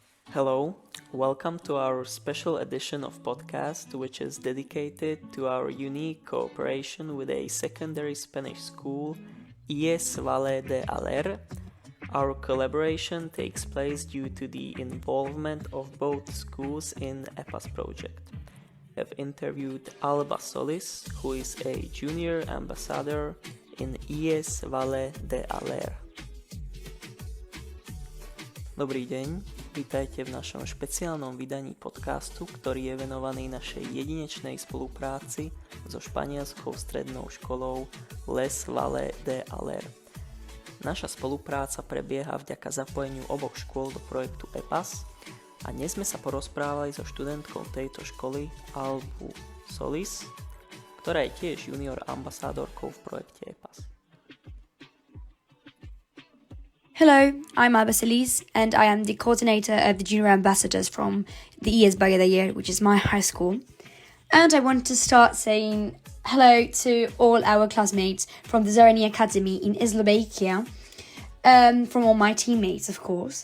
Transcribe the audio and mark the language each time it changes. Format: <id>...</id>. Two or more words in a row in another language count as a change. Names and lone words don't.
<en>Hello, welcome to our special edition of podcast, which is dedicated to our unique cooperation with a secondary Spanish school, IES Valle de Aller. Our collaboration takes place due to the involvement of both schools in EPAS project. I've interviewed Alba Solis, who is a junior ambassador in IES Valle de Aller.</en> <sk>Dobrý deň, vítajte v našom špeciálnom vydaní podcastu, ktorý je venovaný našej jedinečnej spolupráci so španielskou strednou školou Les Valle de Aller. Naša spolupráca prebieha vďaka zapojeniu oboch škôl do projektu EPAS a dnes sme sa porozprávali so študentkou tejto školy Albu Solis, ktorá je tiež junior ambasádorkou v projekte EPAS.</sk> <en>Hello, I'm Alba Solis and I am the coordinator of the Junior Ambassadors from the EPAS Valle, which is my high school. And I want to start saying hello to all our classmates from the Serie Academy in Slovakia, from all my teammates, of course.</en>